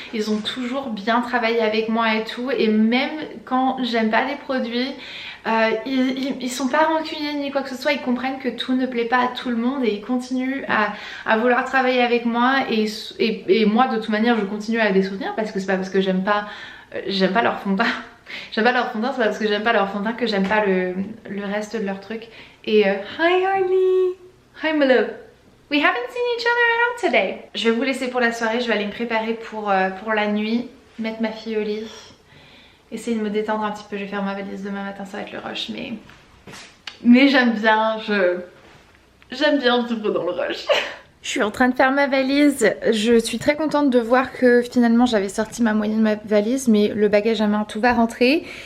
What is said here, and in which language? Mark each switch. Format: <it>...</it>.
<fr>Ils ont toujours bien travaillé avec moi et tout, et même quand j'aime pas les produits, ils sont pas rancuniers ni quoi que ce soit, ils comprennent que tout ne plaît pas à tout le monde et ils continuent à vouloir travailler avec moi et moi de toute manière je continue à les soutenir parce que c'est pas parce que j'aime pas leur fond de teint. J'aime pas leur fond de teint, c'est pas parce que j'aime pas leur fond de teint que j'aime pas le reste de leur truc.</fr> <en>Et hi Harley, hi my love. We haven't seen each other at all today.</en> <fr>Je vais vous laisser pour la soirée, je vais aller me préparer pour la nuit, mettre ma fille au lit. Essayer de me détendre un petit peu, je vais faire ma valise demain matin, ça va être le rush, mais j'aime bien, j'aime bien vivre dans le rush. Je suis en train de faire ma valise, je suis très contente de voir que finalement j'avais sorti ma moyenne de ma valise, mais le bagage à main tout va rentrer.</fr>